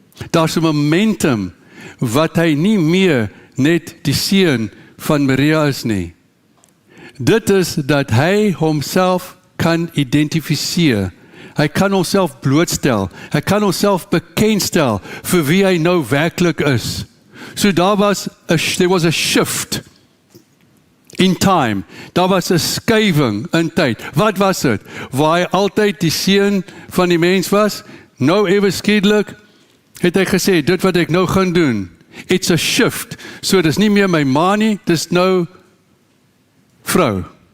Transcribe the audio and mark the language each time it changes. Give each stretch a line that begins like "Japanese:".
Afrikaans: Daar's 'n momentum wat hy nie meer net die seun van Maria is nie. Dit is dat hy homself kan identifiseer. Hy kan homself blootstel. Hy kan homself bekendstel vir wie hy nou werklik is.
English: So there was a shift in time.
Afrikaans: Daar was 'n skuiving in tyd. Wat was dit? Waar hy altyd die seun van die mens was, nou ewe skielik het hy gesê, dit wat ek nou gaan doen,
English: it's a shift.
Afrikaans: So dis nie meer my ma nie, dis nou vrou.